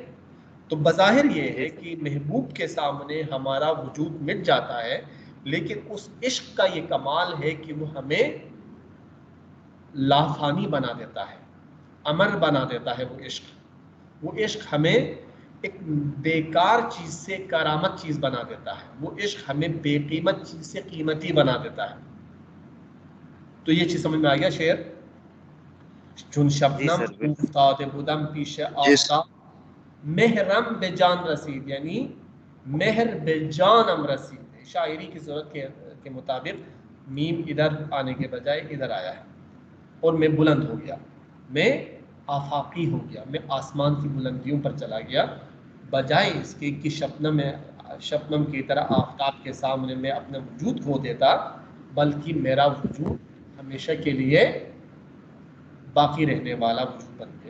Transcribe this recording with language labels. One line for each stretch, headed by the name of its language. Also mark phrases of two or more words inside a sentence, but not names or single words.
Urdu: تو بظاہر یہ ہے کہ محبوب کے سامنے ہمارا وجود مٹ جاتا ہے، لیکن اس عشق کا یہ کمال ہے کہ وہ ہمیں لافانی بنا دیتا ہے، امر بنا دیتا ہے. وہ عشق ہمیں ایک بیکار چیز سے کرامت چیز بنا دیتا ہے، وہ عشق ہمیں بے قیمت چیز سے قیمتی بنا دیتا ہے. تو یہ چیز سمجھ میں آ گیا شعر؟
Persian: چون شبنم افتاد بودم پیش آفتاب محرم بے جان رسید، یعنی مہر بے جانم رسید.
Urdu: شاعری کی ضرورت کے مطابق میم ادھر آنے کے بجائے ادھر آیا ہے، اور میں بلند ہو گیا، میں آفاقی ہو گیا، میں آسمان کی بلندیوں پر چلا گیا، بجائے اس کے کہ شبنم کی طرح آفتاب کے سامنے میں اپنا وجود کھو دیتا، بلکہ میرا وجود ہمیشہ کے لیے باقی رہنے والا وجود بن گیا.